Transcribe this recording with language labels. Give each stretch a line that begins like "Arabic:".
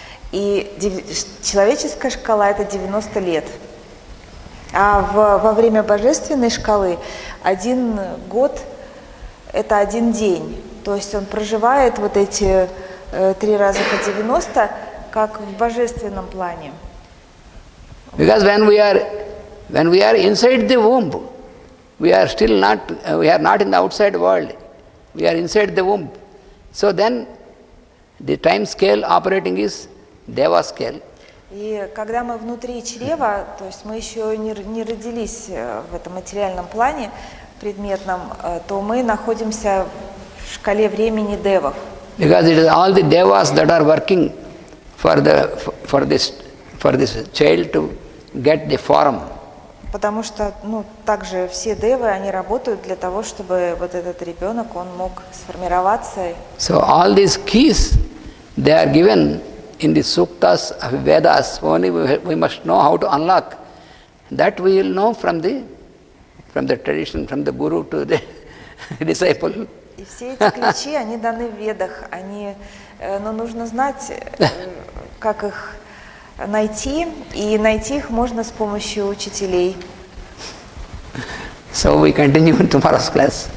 Russian: И человеческая шкала – это 90 лет. А во время божественной шкалы 1 год – это 1 день. То есть он проживает вот эти 3 раза по 90, как в божественном плане.
English: Because when we are inside the womb, we are not in the outside world. We are inside the womb. So then the time scale operating is Deva scale.
Russian: И когда мы внутри чрева, то есть мы еще не родились в этом материальном плане предметном, то мы находимся в шкале времени девов.
English: Because it is all the devas that are working for this child to get the form.
Russian: Потому что, также все девы, они работают для того, чтобы вот этот ребенок, он мог сформироваться.
English: So all these keys, they are given in the suktas of Vedas. Only we must know how to unlock. That we will know from the tradition, from the guru to the disciple.
Russian: И все эти ключи, они даны в Ведах. Но нужно знать, как их найти, и найти их можно с помощью учителей.
English: So we continue in tomorrow's class.